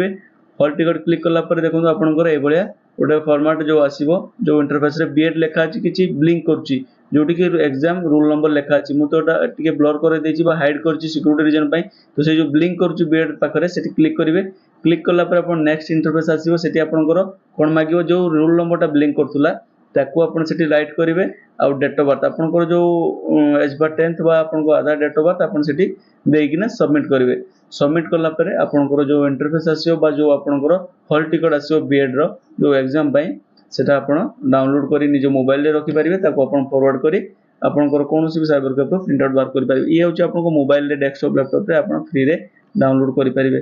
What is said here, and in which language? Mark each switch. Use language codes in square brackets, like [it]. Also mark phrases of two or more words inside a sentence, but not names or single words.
[en] hall ticket [or] କ୍ଲିକ କଲା ପରେ ଦେଖନ୍ତୁ ଆପଣଙ୍କର ଏ ଭଳିଆ ଗୋଟେ ଫର୍ମାଟ ଯୋ ଆସିବ ଯୋ ଇଣ୍ଟରଫେସ ରେ ବିଏଡ ଲେଖା ଅଛି କିଛି ବ୍ଲିଙ୍କ କରୁଛି ଯେଉଁଠି କି [en] exam roll number [or] ଲେଖା ଅଛି ମୁଁ ତ ଟିକେ ବ୍ଲର କରି ଦେଇଛି ବା ହାଇଡ କରିଛି [en] security reason [or] ପାଇଁ। ତ ସେ ଯୋ ବ୍ଲିଙ୍କ କରୁଛି ବିଏଡ ପାଖରେ ସେଠି କ୍ଲିକ କରିବେ। କ୍ଲିକ କଲା ପରେ ଆପଣ [en] next interface [or] ଆସିବ ସେଠି ଆପଣଙ୍କର କେଉଁ ମାଗିଓ ଯୋ [en] roll number-ta [or] ବ୍ଲିଙ୍କ କରୁଥିଲା ତାକୁ ଆପଣ ସେଠି ରାଇଟ କରିବେ ଆଉ [en] date of birth [or] ଆପଣଙ୍କର ଯୋ ଏଜ ବାର 10th ବା ଆପଣଙ୍କ ଆଧାର [en] date of birth [or] ଆପଣ ସେଠି ଦେଇକି ନା ସବମିଟ କରିବେ। ସବମିଟ କଲା ପରେ ଆପଣଙ୍କର ଯୋ ଇଣ୍ଟରଫେସ ଆସିବ ବା ଯୋ ଆପଣଙ୍କର [en] hall ticket [or] ଆସିବ ବିଏଡ ର ଯୋ ଏଗଜାମ ପାଇଁ ସେଟା ଆପଣ ଡାଉନଲୋଡ କରି ନିଜ ମୋବାଇଲ ରେ ରଖି ପାରିବେ ତାକୁ ଆପଣ ଫରୱାର୍ଡ କରି ଆପଣଙ୍କର କୌଣସି ବି [en] cyber cafe print out [or] ବାହାର କରି ପାରିବେ। ଏ ହେଉଛି ଆପଣଙ୍କ ମୋବାଇଲ ରେ [en] desktop laptop [or] ରେ ଆପଣ ଫ୍ରି ରେ ଡାଉନଲୋଡ କରି ପାରିବେ।